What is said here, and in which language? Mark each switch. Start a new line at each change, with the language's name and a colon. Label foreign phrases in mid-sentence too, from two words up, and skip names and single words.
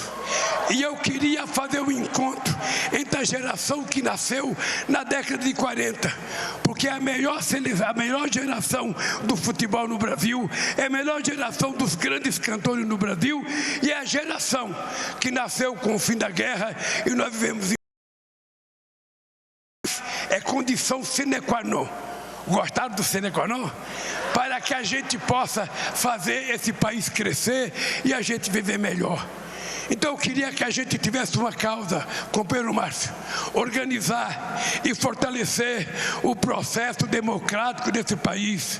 Portuguese: E eu queria fazer um encontro entre a geração que nasceu na década de 40, porque é a melhor geração do futebol no Brasil, é a melhor geração dos grandes cantores no Brasil, e é a geração que nasceu com o fim da guerra, e nós vivemos é condição
Latin: sine qua non.
Portuguese: Gostaram do
Latin: sine qua non?
Portuguese: Para que a gente possa fazer esse país crescer e a gente viver melhor. Então eu queria que a gente tivesse uma causa, companheiro Márcio, organizar e fortalecer o processo democrático desse país.